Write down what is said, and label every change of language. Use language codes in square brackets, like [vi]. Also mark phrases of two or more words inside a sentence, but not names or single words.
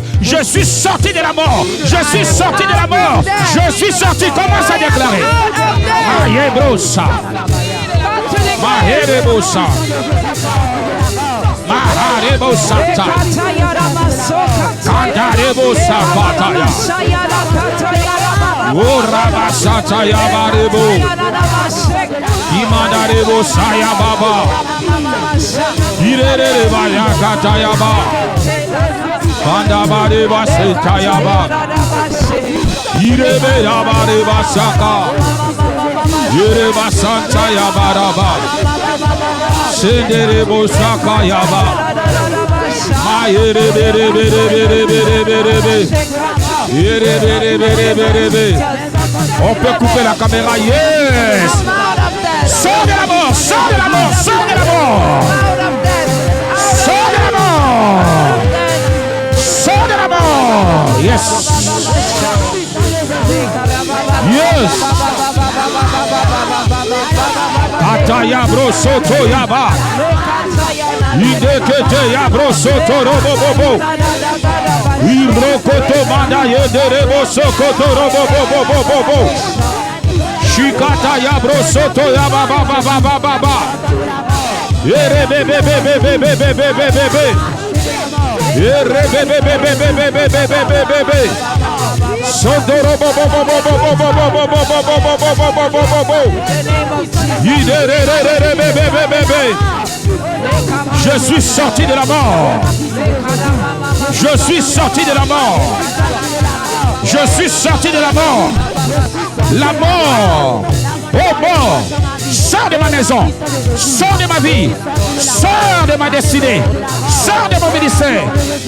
[fr] Je suis sorti de la mort. Je suis sorti de la mort. Je suis sorti. Commence à déclarer. Mahebrosa. Maherebosa. Maharebosata. Kandarebosa pataya. Urabasata yabarebo. Imadarebo saya baba. Irere baya katayaba. Pandabare basitayaba. Irebe yabare basaka. Ire basanta yabaraba. Sendere bosaka yaba. Mayere bere bere bere bere bere bere. Ire bere bere bere bere. On peut couper la caméra. [en] Yes. [fr] Sors de la mort, sors de la mort, sors de la mort. Sors de la mort. Sors de la mort. [en] Yes. Yes. Ataya bro soto yaba. Idekete ya bro soto robo bobo. Ibro koto manda yederebo sokoto robo bobo bobo. Shikata ya bro soto ya ba ba ba ba ba ba ba. Ere be be be be be be be be be be be. Ere be be be be be be be be be be be be. Soto robo bo bo bo bo bo bo bo bo bo bo bo bo bo bo bo bo bo. Idere re re re be be be be be. [fr] Je suis sorti de la mort. Je suis sorti de la mort. Je suis sorti de la mort. La mort, oh mort, sors de ma maison, sors de ma vie, sors de ma destinée, sors de mon ministère.